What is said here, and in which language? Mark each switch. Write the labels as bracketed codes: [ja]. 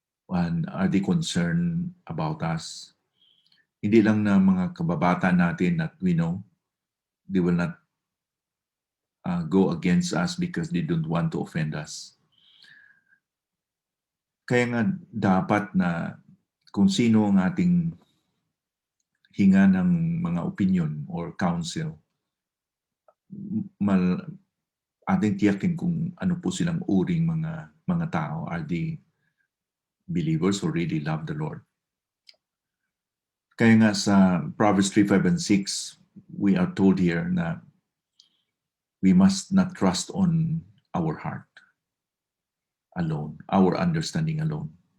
[en] And are they concerned about us? [tl] Hindi lang na mga kababata natin [en] that we know, they will not go against us because they don't want to offend us. [tl] Kaya nga dapat na kung sino ang ating hinga ng mga opinion or counsel, ating tiyakin kung ano po silang uring mga tao. [en] Are they believers who really love the Lord? [tl] Kaya nga sa [en] Proverbs 3, 5, and 6, we are told here na we must not trust on our heart alone, our understanding alone.